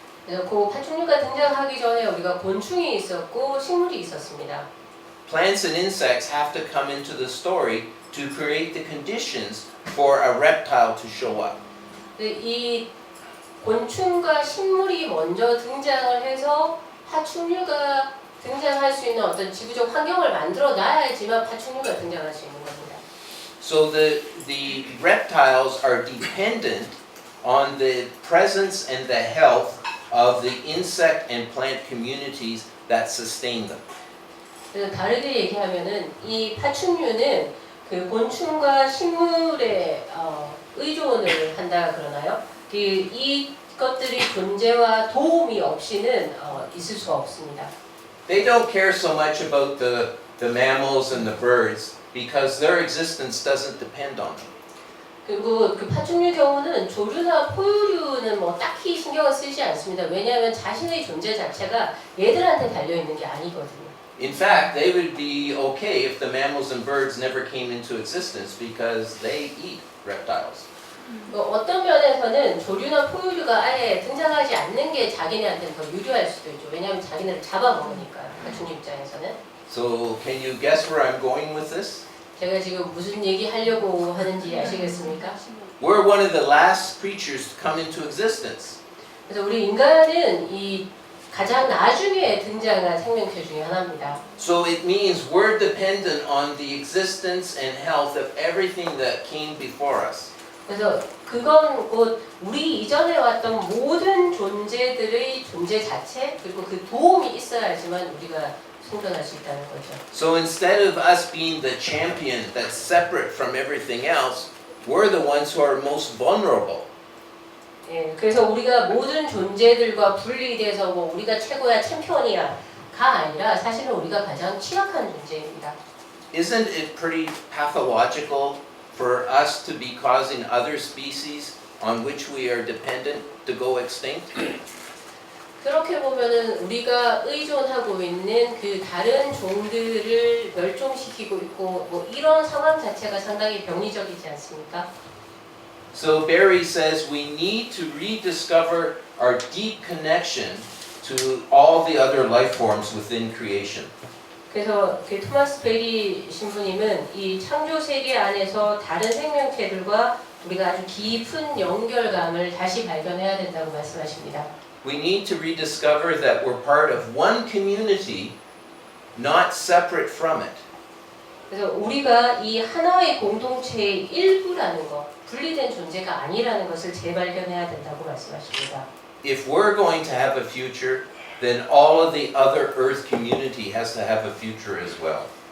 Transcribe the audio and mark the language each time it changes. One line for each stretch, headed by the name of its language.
Korean: 그래서 그 파충류가 등장하기 전에 우리가 곤충이 있었고 식물이 있었습니다.
English: Plants and insects have to come into the story to create the conditions for a reptile to show up.
Korean: 이 곤충과 식물이 먼저 등장을 해서 파충류가 등장할 수 있는 어떤 지구적 환경을 만들어 놔야지만 파충류가 등장할 수 있는 겁니다.
English: So the reptiles are dependent on the presence and the health of the insect and plant communities that sustain them.
Korean: 그래서 다르게 얘기하면은 이 파충류는 그 곤충과 식물에 의존을 한다 그러나요? 이것들이 존재와 도움이 없이는 있을 수 없습니다.
English: They don't care so much about the mammals and the birds because their existence doesn't depend on them.
Korean: 그리고 그 파충류 경우는 조류나 포유류는 뭐 딱히 신경을 쓰지 않습니다. 왜냐하면 자신의 존재 자체가 얘들한테 달려 있는 게 아니거든요.
English: In fact, they would be okay if the mammals and birds never came into existence because they eat reptiles.
Korean: 어떤 면에서는 조류나 포유류가 아예 등장하지 않는 게 자기네한테는 더 유리할 수도 있죠. 왜냐하면 자기네를 잡아먹으니까요. 파충류 입장에서는.
English: So, can you guess where I'm going with this?
Korean: 제가 지금 무슨 얘기 하려고 하는지 아시겠습니까?
English: We're one of the last creatures to come into existence.
Korean: 그래서 우리 인간은 이 가장 나중에 등장한 생명체 중에 하나입니다.
English: So it means we're dependent on the existence and health of everything that came before us.
Korean: 그래서 그건 곧 우리 이전에 왔던 모든 존재들의 존재 자체 그리고 그 도움이 있어야지만 우리가 생존할 수 있다는 거죠.
English: So instead of us being the champion that's separate from everything else, we're the ones who are most vulnerable.
Korean: 예, 그래서 우리가 모든 존재들과 분리돼서 뭐 우리가 최고야 챔피언이야가 아니라 사실은 우리가 가장 취약한 존재입니다.
English: Isn't it pretty pathological for us to be causing other species on which we are dependent to go extinct?
Korean: 그렇게 보면은 우리가 의존하고 있는 그 다른 종들을 멸종시키고 있고 뭐 이런 상황 자체가 상당히 병리적이지 않습니까?
English: So Barry says we need to rediscover our deep connection to all the other life forms within creation.
Korean: 그래서 그 토마스 베리 신부님은 이 창조 세계 안에서 다른 생명체들과 우리가 아주 깊은 연결감을 다시 발견해야 된다고 말씀하십니다.
English: We need to rediscover that we're part of one community, not separate from it.
Korean: 그래서 우리가 이 하나의 공동체의 일부라는 것, 분리된 존재가 아니라는 것을 재발견해야 된다고 말씀하십니다.
English: If we're going to have a future, then all of the other Earth community has to have a future as well.